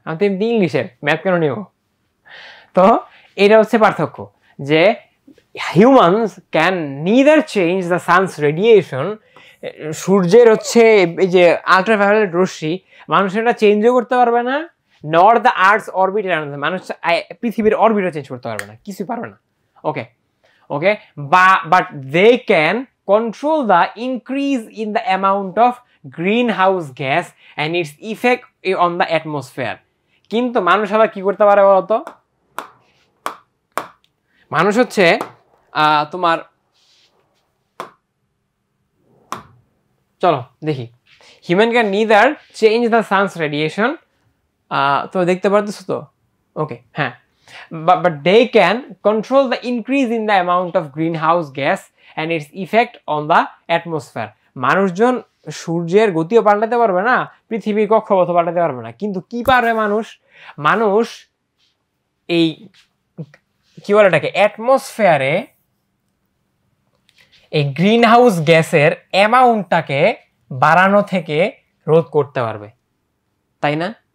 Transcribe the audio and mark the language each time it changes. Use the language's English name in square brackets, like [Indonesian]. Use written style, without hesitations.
[Bangla] আমি তো এমনি ইংলিশের, ম্যাথ কেন নিব? তো এটা হচ্ছে পার্থক্য, যে [English] humans can neither change the sun's radiation, [Bangla] সূর্যের হচ্ছে এই যে আল্ট্রাভায়োলেট রশ্মি মানুষের এটা চেঞ্জও করতে পারবে না, [English] nor the earth's orbit, [Bangla] মানুষ পৃথিবীর অরবিটও চেঞ্জ করতে পারবে না, কিছুই পারবে না। [English] Okay okay, but they can control the increase in the amount of greenhouse gas and its effect on the atmosphere. [Bangla] কিন্তু মানুষ আবার কি করতে পারে বলতো? মানুষ হচ্ছে তোমার, চলো দেখি, [English] human can neither change the sun's radiation, [Bangla] তো দেখতে পারতেছো তো? [English] Okay, হ্যাঁ, but they can control the increase in the amount of greenhouse gas and its effect on the atmosphere. [Bangla] মানুষজন সূর্যের গতিও পাল্টাতে পারবে না, পৃথিবীর কক্ষপথ পাল্টাতে পারবে না, কিন্তু কি পারবে মানুষ এই কি বলে এটাকে, অ্যাটমসফিয়ারে এই গ্রিন হাউস গ্যাসের অ্যামাউন্টটাকে বাড়ানো থেকে রোধ করতে পারবে, তাই না?